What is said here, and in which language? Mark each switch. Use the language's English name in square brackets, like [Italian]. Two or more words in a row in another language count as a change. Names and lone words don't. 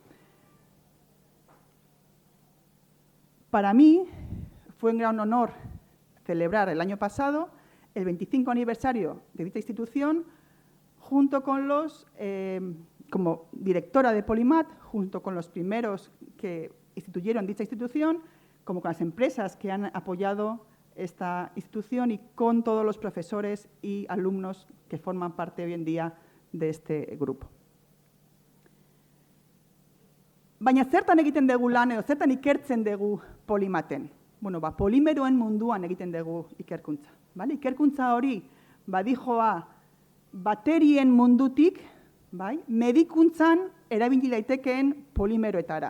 [Spanish] Para mí fue un gran honor celebrar el año pasado el 25 aniversario de dicha institución, junto con como directora de Polimat, junto con los primeros que instituyeron dicha institución, como con las empresas que han apoyado esta institución y con todos los profesores y alumnos que forman parte hoy en día de este grupo. [Basque] Baina zertan egiten dugu lan edo zertan ikertzen dugu Polimaten? Bueno, polimeroen munduan egiten dugu ikerkuntza. Vale? Ikerkuntza hori badijoa baterien mundutik, bai, medikuntzan erabili daitekeen polimeroetara.